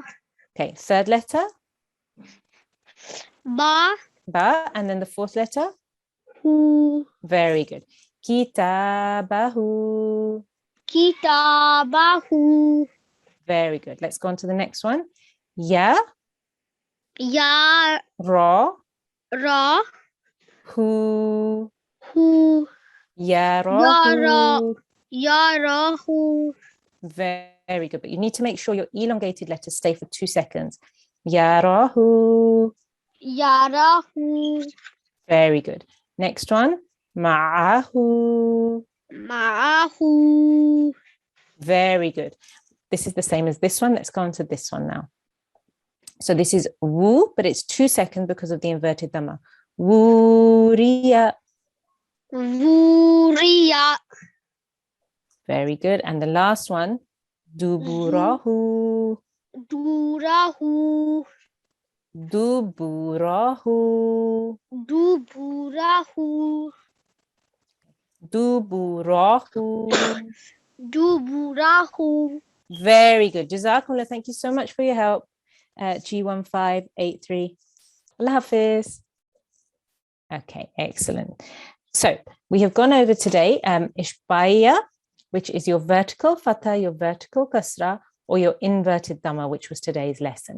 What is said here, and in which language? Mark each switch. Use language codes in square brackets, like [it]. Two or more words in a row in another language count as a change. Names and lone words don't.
[en] Okay, third letter. Ba. Ba. And then the fourth letter. Hu. Very good. Kitabahu. Kitabahu. Very good. Let's go on to the next one. Ya. Ya. Ra. Ra. Hu. Hu. Yarahu. Yarahu. Very good. But you need to make sure your elongated letters stay for 2 seconds. Yarahu. Yarahu. Very good. Next one. Ma'ahu. Ma'ahu. Very good. This is the same as this one. Let's go on to this one now. So this is wu, but it's 2 seconds because of the inverted dhamma. Wuriya. Wuriya. Very good. And the last one, duburahu. Durahu. Duburahu. Duburahu. Duburahu. Duburahu. Very good. Jazakumullah. Thank you so much for your help. [ur] G1583. Allah Hafiz. [en] Okay, excellent. So we have gone over today Ishbaya, which is your vertical fatha, your vertical kasra, or your inverted dhamma, which was today's lesson.